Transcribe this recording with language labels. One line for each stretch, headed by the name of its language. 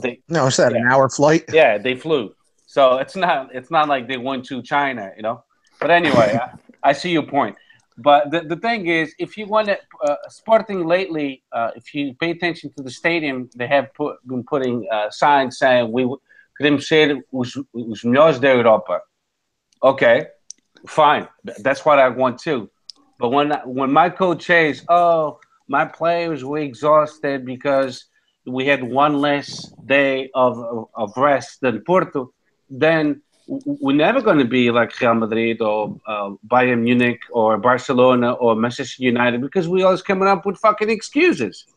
English: it's that an hour flight. Yeah, they flew. So it's not like they went to China, But anyway, I see your point. But the thing is, if you want to, Sporting lately, if you pay attention to the stadium, they have been putting signs saying
Portuguese: queremos ser os melhores da Europa.
English: Okay, fine. That's what I want too. But when my coach says, "Oh, my players were exhausted because we had one less day of rest than Porto," then we're never going to be like Real Madrid or Bayern Munich or Barcelona or Manchester United because we always coming up with fucking excuses.